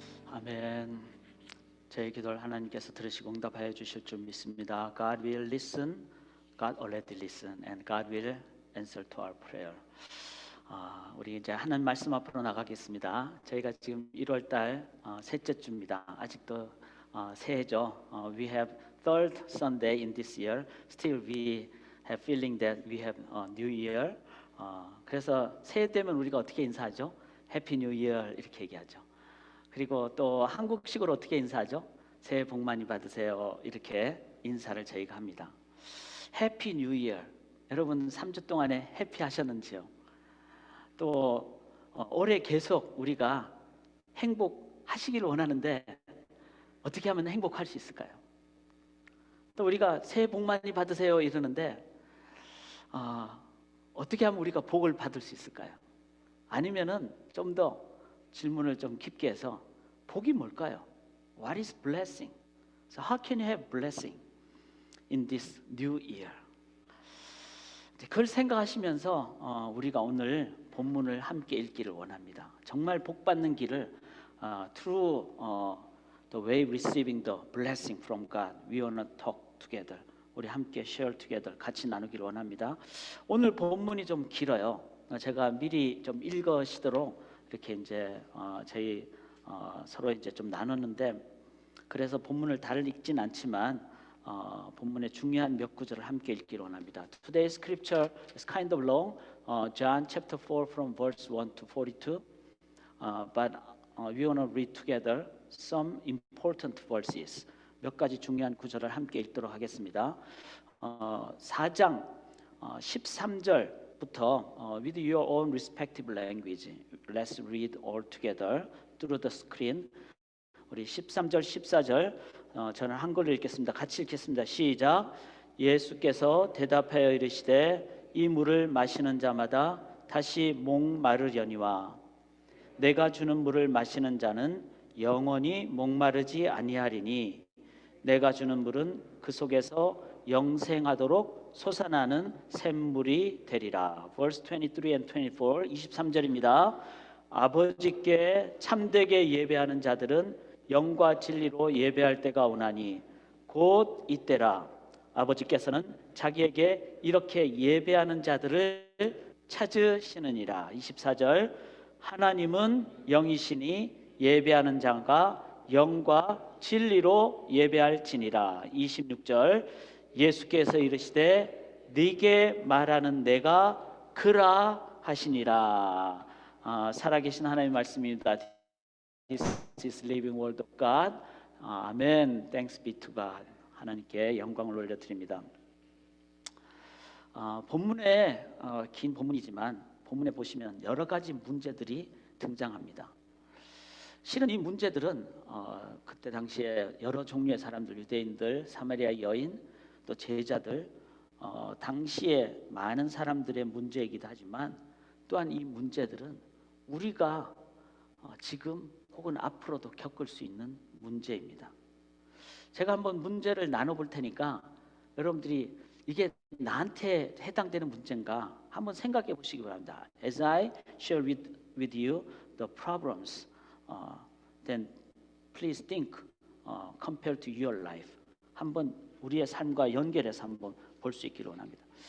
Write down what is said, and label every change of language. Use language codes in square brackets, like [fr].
[ko] 아멘. 저희 기도를 하나님께서 들으시고 응답하여 주실 줄 믿습니다. [en] God will listen, God already listen, and God will answer to our prayer. [ko] 우리 이제 하나님 말씀 앞으로 나가겠습니다. 저희가 지금 1월달 셋째 주입니다. 아직도 새해죠. [en] We have third Sunday in this year. Still we have feeling that we have New Year. [ko] 그래서 새해 되면 우리가 어떻게 인사하죠? [en] Happy New Year [ko] 이렇게 얘기하죠. 그리고 또 한국식으로 어떻게 인사하죠? 새해 복 많이 받으세요. 이렇게 인사를 저희가 합니다. [en] 해피 뉴 이어. [ko] 여러분 3주 동안에 해피 하셨는지요? 또 올해 계속 우리가 행복하시길 원하는데 어떻게 하면 행복할 수 있을까요? 또 우리가 새해 복 많이 받으세요 이러는데 어떻게 하면 우리가 복을 받을 수 있을까요? 아니면은 좀 더 질문을 좀 깊게 해서 복이 뭘까요? [en] What is blessing? So how can you have blessing in this new year? [ko] 그걸 생각하시면서 우리가 오늘 본문을 함께 읽기를 원합니다. 정말 복 받는 길을 [en] through the way receiving the blessing from God, we wanna talk together. [ko] 우리 함께 [en] share together [ko] 같이 나누기를 원합니다. 오늘 본문이 좀 길어요. 제가 미리 좀 읽으시도록 이렇게 이제 저희 서로 이제 좀 나눴는데 그래서 본문을 다 읽진 않지만 본문의 중요한 몇 구절을 함께 읽기를 원합니다. [en] Today's scripture is kind of long, John chapter 4 from verse 1 to 42, but we want to read together some important verses. [ko] 몇 가지 중요한 구절을 함께 읽도록 하겠습니다. 4장 13절부터 [en] with your own respective language, let's read all together through the screen. [ko] 우리 13절, 14절 저는 한글로 읽겠습니다. 같이 읽겠습니다. 시작. 예수께서 대답하여 이르시되 이 물을 마시는 자마다 다시 목마르려니와 내가 주는 물을 마시는 자는 영원히 목마르지 아니하리니 내가 주는 물은 그 속에서 영생하도록 솟아나는 샘물이 되리라. [en] Verse 23 and 24, [ko] 23절입니다. 아버지께 참되게 예배하는 자들은 영과 진리로 예배할 때가 오나니 곧 이때라. 아버지께서는 자기에게 이렇게 예배하는 자들을 찾으시느니라. 24절. 하나님은 영이시니 예배하는 자가 영과 진리로 예배할지니라. 26절. 예수께서 이르시되 네게 말하는 내가 그라 하시니라. 살아계신 하나님의 말씀입니다. [en] This is living word of God. [ko] 아멘. [en] Thanks be to God. [ko] 하나님께 영광을 올려드립니다. 본문에 긴 본문이지만 본문에 보시면 여러 가지 문제들이 등장합니다. 실은 이 문제들은 그때 당시에 여러 종류의 사람들, 유대인들, 사마리아 여인, 또 제자들, 당시에 많은 사람들의 문제이기도 하지만 또한 이 문제들은 우리가 지금 혹은 앞으로도 겪을 수 있는 문제입니다. 제가 한번 문제를 나눠볼 테니까 여러분들이 이게 나한테 해당되는 문제인가 한번 생각해 보시기 바랍니다. [en] As I share with you the problems, then please think compared to your life. [ko] 한번 우리의 삶과 연결해서 한번 볼 수 있기를 원합니다.